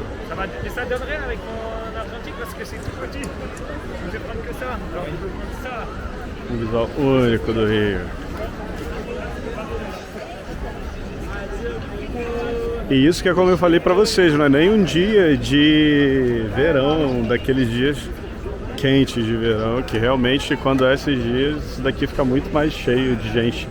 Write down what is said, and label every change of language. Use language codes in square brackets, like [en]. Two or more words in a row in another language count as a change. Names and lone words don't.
[fr] Ça donne rien avec mon argentique parce que c'est tout petit. Je vais prendre que ça. Alors je peux prendre ça. [pt] Um visual único do Rio. E isso que é como eu falei pra vocês, não é nem um dia de verão, daqueles dias quentes de verão, que realmente quando é esses dias, isso daqui fica muito mais cheio de gente.